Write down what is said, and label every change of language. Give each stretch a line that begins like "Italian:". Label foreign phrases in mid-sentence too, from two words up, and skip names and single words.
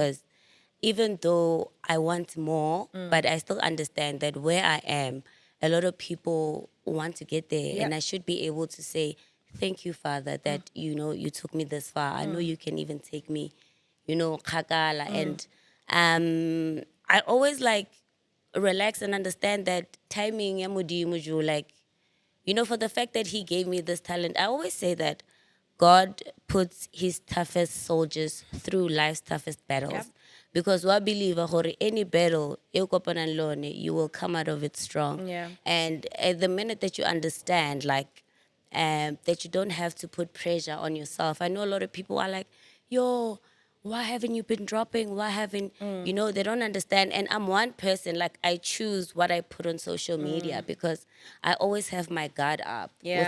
English: because even though I want more, but I still understand that where I am, a lot of people want to get there, Yeah. and I should be able to say, "Thank you, Father, that you took me this far. I know you can even take me, kagala." And I always like relax and understand that timing,
Tswana: ya Modimo jo,
English: like for the fact that he gave me this talent, I always say that God puts his toughest soldiers through life's toughest Yep. battles. Because we believe gore any battle,
Tswana: e o kopanang le one,
English: you will come out of it strong. Yeah. And at the minute that you understand, like, that you don't have to put pressure on yourself. I know a lot of people are like, yo, why haven't you been dropping? Why haven't, they don't understand. And I'm one person, like, I choose what I put on social media because I always have my guard up with,